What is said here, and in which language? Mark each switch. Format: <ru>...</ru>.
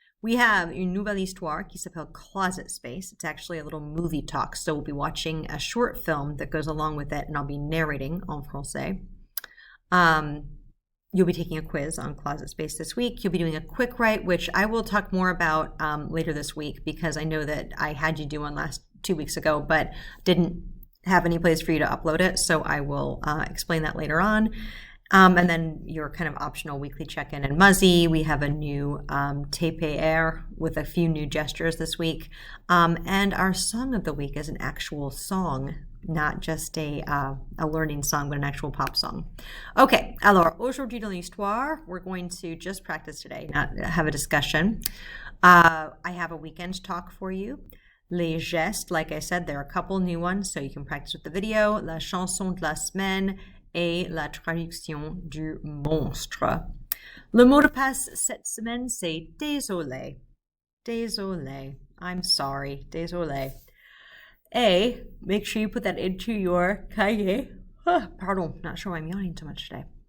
<en>We have</en> <fr>une nouvelle histoire qui s'appelle Closet Space.</fr> <en>It's actually a little movie talk, so we'll be watching a short film that goes along with it, and I'll be narrating</en> <fr>en français.</fr> <en>You'll be taking a quiz on Closet Space this week. You'll be doing a quick write, which I will talk more about later this week because I know that I had you do one 2 weeks ago, but didn't have any place for you to upload it, so I will explain that later on. And then your kind of optional weekly check-in and Muzzy. We have a new TPR with a few new gestures this week. And our song of the week is an actual song, not just a learning song, but an actual pop song. Okay,</en> <fr>alors, aujourd'hui dans l'histoire,</fr> <en>we're going to just practice today, not have a discussion. I have a weekend talk for you.</en> <fr>Les gestes,</fr> <en>like I said, there are a couple new ones, so you can practice with the video.</en> <fr>La chanson de la semaine, et la traduction du monstre. Le mot de passe cette semaine, c'est désolé. Désolé.</fr> <en>I'm sorry.</en> <fr>Désolé.</fr> <en>A, make sure you put that into your cahier. Pardon, not sure why I'm yawning too much today.</en>